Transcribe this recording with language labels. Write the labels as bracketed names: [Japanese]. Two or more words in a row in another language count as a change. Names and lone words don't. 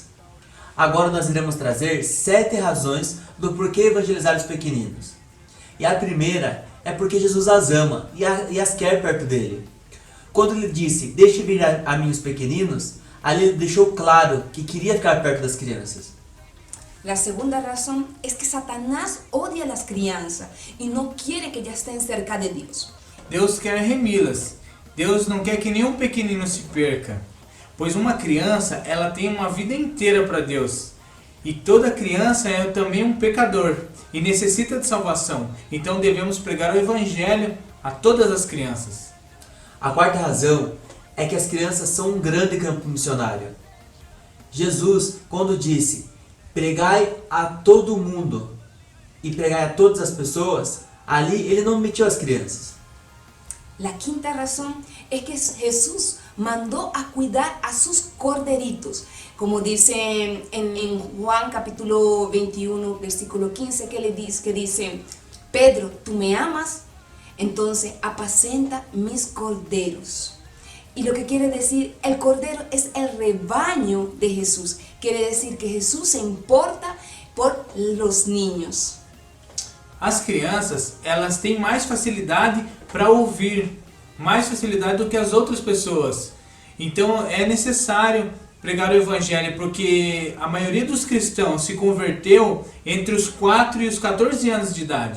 [Portuguese] Agora nós iremos trazer 7 razões do porquê evangelizar os pequeninos. E a primeira é porque Jesus as ama e as quer perto dele. Quando ele disse, deixe vir a mim os pequeninos, ali ele deixou claro que queria ficar perto das crianças. [Spanish] La segunda razón es que Satanás odia a las crianças y no quiere que ellas estén cerca de Dios. [Portuguese] Deus quer remi-las. Deus não quer que nenhum pequenino se perca. Pois uma criança, ela tem uma vida inteira para Deus. E toda criança é também um pecador e necessita de salvação. Então devemos pregar o Evangelho a todas as crianças. A quarta razão é que as crianças são um grande campo missionário. Jesus, quando disse, pregai a todo mundo e pregai a todas as pessoas, ali ele não metiu as crianças. [Spanish] La quinta razón es que Jesús mandó a cuidar a sus corderitos, como dice en Juan capítulo 21, versículo 15, que dice, Pedro, ¿tú me amas? Entonces apacenta mis corderos. Y lo que quiere decir, el cordero es el rebaño de Jesús. Quiere decir que Jesús se importa por los niños. [Portuguese] As crianças, elas têm mais facilidade para ouvir, mais facilidade do que as outras pessoas. Então é necessário pregar o Evangelho, porque a maioria dos cristãos se converteu entre os 4 e os 14 anos de idade.